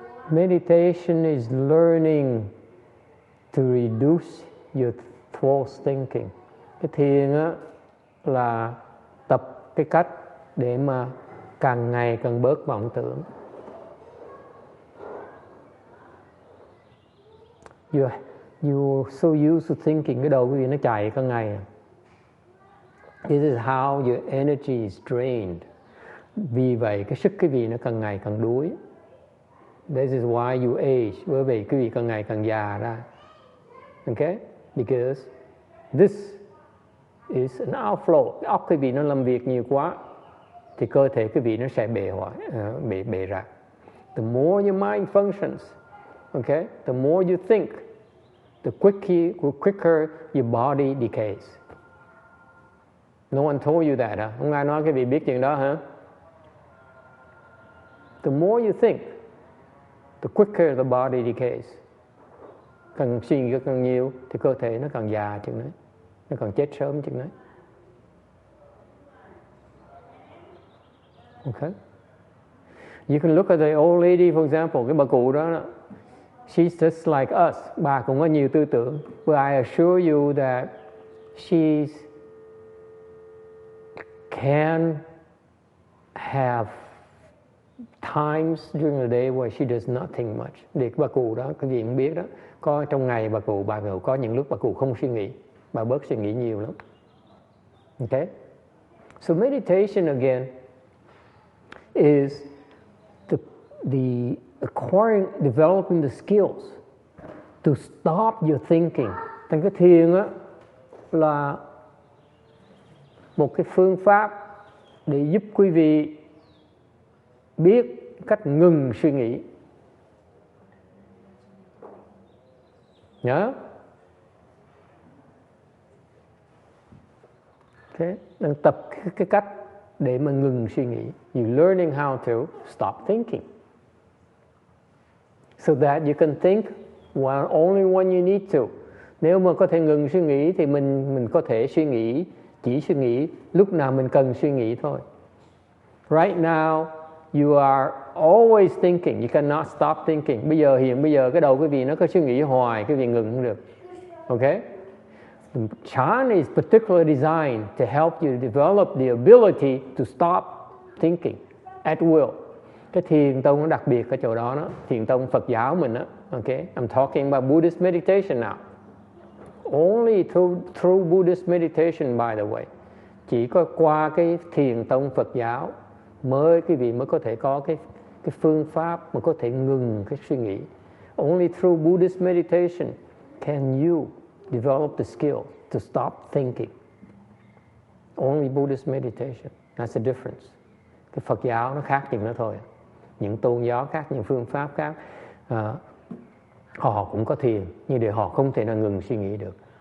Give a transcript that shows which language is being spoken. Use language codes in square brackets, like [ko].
[en] Meditation is learning to reduce your false thinking. [vi] Cái thiền á là tập cái cách để mà càng ngày càng bớt vọng tưởng. [en] You're so used to thinking, [vi] cái đầu quý vị nó chạy cả ngày. [en] This is how your energy is drained. [vi] Vì vậy cái sức quý vị nó càng ngày càng đuối. [en] This is why you age. [vi] Bởi vì quý vị càng ngày càng già ra. Okay? [en] Because this is an outflow. [vi] Óc quý vị nó làm việc nhiều quá thì cơ thể quý vị nó sẽ bể rạc. [en] The more your mind functions, okay, the more you think, the quicker your body decays. No one told you that, hả? [vi] Không ai nói quý vị biết chuyện đó hả? [en] The more you think, the quicker the body decays. [vi] Càng suy nghĩ càng nhiều thì cơ thể nó càng già chừng đấy, nó càng chết sớm chừng đấy. [en] Okay. You can look at the old lady, for example, [vi] cái bà cụ đó, [en] she's just like us. [vi] Bà cũng có nhiều tư tưởng. [en] But I assure you that she can have times during the day where she does not think much. [vi] Để bà cụ đó, cái gì cũng biết đó. Có trong ngày bà cụ có những lúc bà cụ không suy nghĩ. Bà bớt suy nghĩ nhiều lắm. [en] Okay? So meditation again is the acquiring, developing the skills to stop your thinking. [vi] Thành cái thiền á là một cái phương pháp để giúp quý vị biết cách ngừng suy nghĩ. Nhớ? Okay. Đang tập cái cách để mà ngừng suy nghĩ. [en] You're learning how to stop thinking. So that you can think only when you need to. [vi] Nếu mà có thể ngừng suy nghĩ thì mình có thể chỉ suy nghĩ lúc nào mình cần suy nghĩ thôi. [en] Right now, you are always thinking. You cannot stop thinking. [vi] Hiện bây giờ cái đầu quý vị nó có suy nghĩ hoài, quý vị ngừng không được. [en] Okay? The Chan is particularly designed to help you develop the ability to stop thinking at will. [vi] Cái thiền tông nó đặc biệt ở chỗ đó, thiền tông Phật giáo mình đó. [en] Okay? I'm talking about Buddhist meditation now. Only through Buddhist meditation, by the way. [vi] Chỉ có qua cái thiền tông Phật giáo quý vị mới có thể có cái phương pháp mà có thể ngừng cái suy nghĩ. [en] Only through Buddhist meditation can you develop the skill to stop thinking. Only Buddhist meditation. That's the difference. [vi] Cái Phật giáo nó khác chừng đó thôi. Những tôn giáo khác, những phương pháp khác, họ cũng có thiền, nhưng để họ không thể nào ngừng suy nghĩ được.